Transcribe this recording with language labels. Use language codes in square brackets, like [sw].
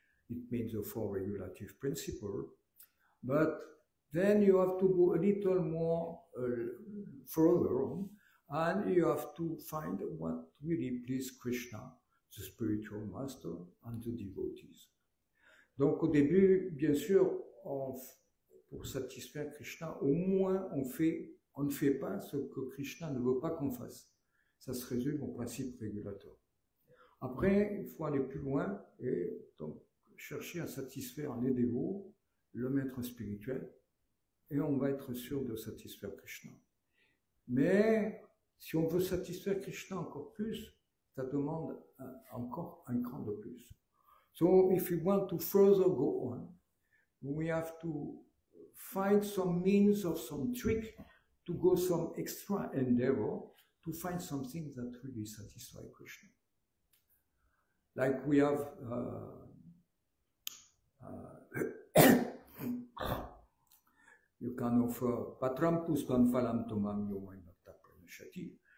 [en] It means the four regulative principles. But then you have to go a little more further on, and you have to find what really pleases Krishna, the spiritual master, and the devotees. [fr] Donc au début, bien sûr, pour satisfaire Krishna, au moins on ne fait pas ce que Krishna ne veut pas qu'on fasse. Ça se résume au principe régulateur. Après, il faut aller plus loin et donc chercher à satisfaire les dévots, le maître spirituel, et on va être sûr de satisfaire Krishna. Mais si on veut satisfaire Krishna encore plus, ça demande encore un cran de plus. [en] So if we want to further go on, we have to find some means of some trick to go some extra endeavor to find something that really satisfies Krishna. Like we have you can offer [sa] Patram Puspam Phalam Tomam Yomai Bhakta Pranashati.